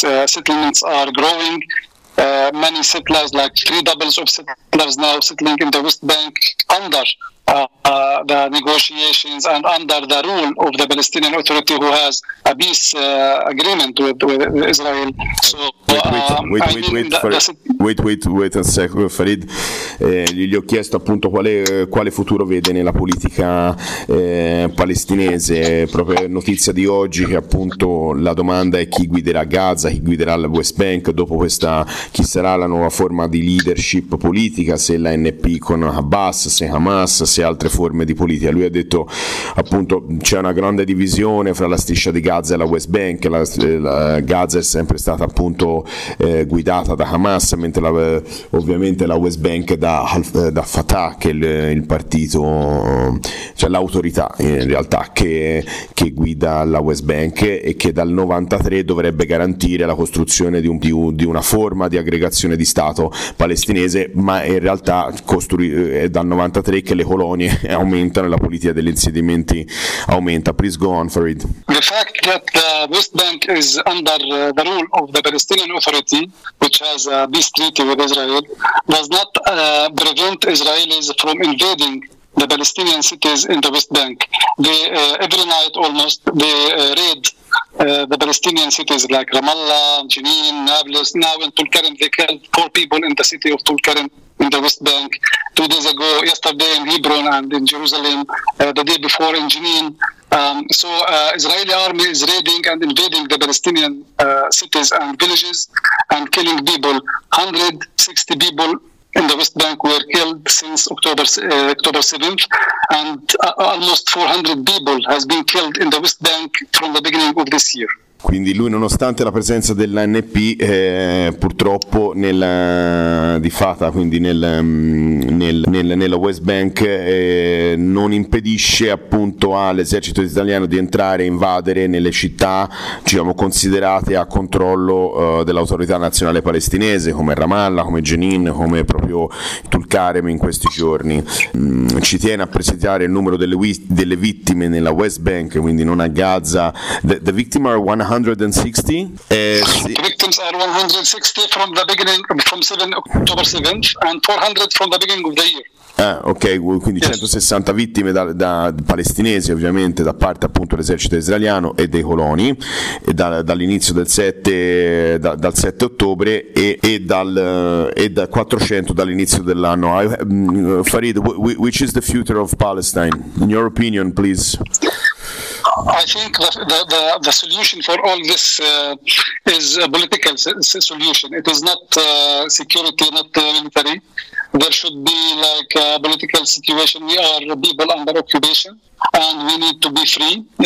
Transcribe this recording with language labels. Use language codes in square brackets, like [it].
[en] Settlements are growing. Many settlers, like three doubles of settlers now settling in the West Bank under the negotiations and under the rule of the Palestinian Authority, who has a peace agreement with Israel. So, wait a second, Farid. [it] Gli ho chiesto appunto quale futuro vede nella politica palestinese. Proprio notizia di oggi, che appunto la domanda è chi guiderà Gaza, chi guiderà la West Bank dopo questa, chi sarà la nuova forma di leadership politica, se l'ANP con Abbas, se Hamas, se altre forme di politica. Lui ha detto appunto c'è una grande divisione fra la striscia di Gaza e la West Bank. La Gaza è sempre stata appunto guidata da Hamas, mentre ovviamente la West Bank da Fatah, che è il partito, cioè l'autorità in realtà che guida la West Bank, e che dal 93 dovrebbe garantire la costruzione di una forma di aggregazione di Stato palestinese, ma in realtà è dal 93 che le colonie aumentano e la politica degli insediamenti aumenta. [en] Please go on, Farid. The fact that the West Bank is under the rule of the Palestinian Authority, which has a peace treaty with Israel, does not prevent Israelis from invading the Palestinian cities in the West Bank. They, every night almost, they raid the Palestinian cities like Ramallah, Jenin, Nablus, now in Tulkarem they killed 4 people in the city of Tulkarem in the West Bank. 2 days ago, yesterday in Hebron and in Jerusalem, the day before in Jenin. Israeli army is raiding and invading the Palestinian cities and villages and killing people. 160 people in the West Bank were killed since October 7th, and almost 400 people has been killed in the West Bank from the beginning of this year. [it] Quindi lui, nonostante la presenza dell'ANP, purtroppo nella di Fatah, quindi nella West Bank, non impedisce appunto all'esercito italiano di entrare e invadere nelle città, diciamo, considerate a controllo dell'autorità nazionale palestinese, come Ramallah, come Jenin, come proprio Tulkarem in questi giorni. Ci tiene a precisare il numero delle vittime nella West Bank, quindi non a Gaza. [en] The victim are 160. The victims are 160 from the beginning, from October 7th, and 400 from the beginning of the year. [it] Ok, quindi yes. 160 vittime da palestinesi, ovviamente, da parte appunto dell'esercito israeliano e dei coloni, e dall'inizio del 7 ottobre e da 400 dall'inizio dell'anno. [en] Farid, which is the future of Palestine? In your opinion, please. I think the solution for all this is a political solution. It is not security, not military. There should be like a political situation. We are people under occupation and we need to be free.